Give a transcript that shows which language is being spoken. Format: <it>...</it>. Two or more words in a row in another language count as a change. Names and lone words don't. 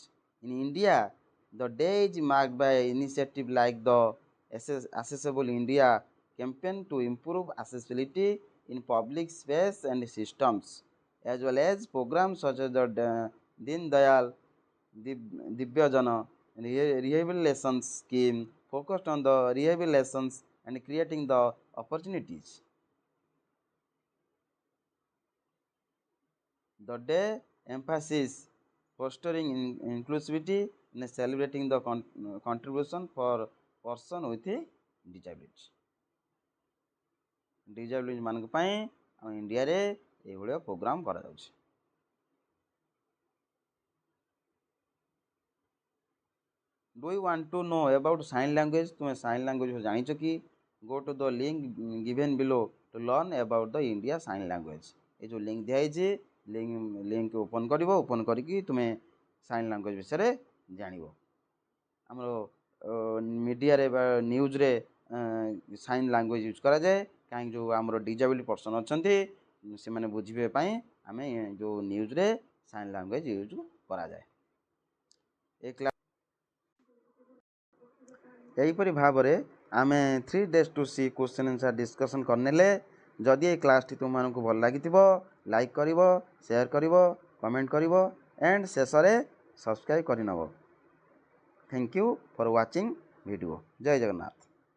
<en>In India, the day is marked by initiatives like the Accessible India campaign to improve accessibility in public space and systems, as well as programs such as the Din Dayal Divyajana rehabilitation scheme focused on the rehabilitations and creating the opportunities. The day emphasizes fostering inclusivity and celebrating the contribution for person with disability</en> <or>ମାନଙ୍କ ପାଇଁ ଆମ ଇଣ୍ଡିଆରେ ଏଇଭଳିଆ ପ୍ରୋଗ୍ରାମ କରାଯାଉଛି।</or> <en>Do you want to know about sign language?</en> <or>ତୁମେ</or> <en>sign language</en> <or>ଜାଣିଛ କି?</or> <en>Go to the link given below to learn about the India sign language।</en> <or>ଏ ଯେଉଁ ଲିଙ୍କ ଦିଆହେଇଛି</or> <en>link open</en> <or>କରିବ, ଓପନ୍ କରିକି ତୁମେ</or> <en>sign language</en> <or>ବିଷୟରେ ଜାଣିବ। ଆମର ମିଡ଼ିଆରେ ବା ନ୍ୟୁଜ୍ରେ</or> <en>sign language use</en> <or>କରାଯାଏ, କାହିଁକି ଯେଉଁ ଆମର</or> <en>disability person</en> <or>ଅଛନ୍ତି ସେମାନେ ବୁଝିବା ପାଇଁ ଆମେ ଯେଉଁ ନ୍ୟୁଜ୍ରେ</or> <en>sign language use</en> <or>କରାଯାଏ। ଏହିପରି ଭାବରେ ଆମେ</or> <en>3 days to see question answer discussion</en> <or>କରିନେଲେ। ଯଦି ଏ କ୍ଲାସ୍ଟି ତୁମମାନଙ୍କୁ ଭଲ ଲାଗିଥିବ ଲାଇକ୍ କରିବ, ସେୟାର କରିବ, କମେଣ୍ଟ କରିବ ଏଣ୍ଡ ଶେଷରେ ସବସ୍କ୍ରାଇବ୍ କରିନେବ।</or> <en>thank you for watching video.</en> <or>ଜୟ ଜଗନ୍ନାଥ।</or>